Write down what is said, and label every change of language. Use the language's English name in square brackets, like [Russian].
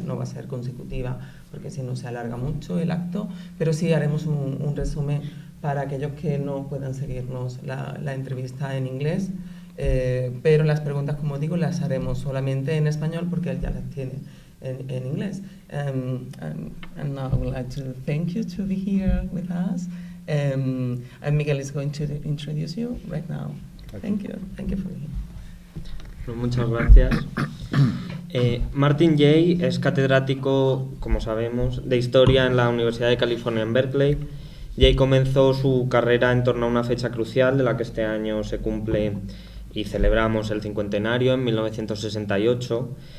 [Spanish] No va a ser consecutiva, porque si no se alarga mucho el acto, pero sí haremos un resumen para aquellos que no puedan seguirnos la entrevista en inglés. Pero las preguntas, como digo, las haremos solamente en español porque él ya las tiene en inglés. [English] And now I would like to thank you to be here with us. And Miguel is going to introduce you right now. Thank you for being here. [Spanish] Muchas gracias. Martin Jay es catedrático, como sabemos, de Historia en la Universidad de California en Berkeley. Jay comenzó su carrera en torno a una fecha crucial de la que este año se cumple y celebramos el cincuentenario, en 1968,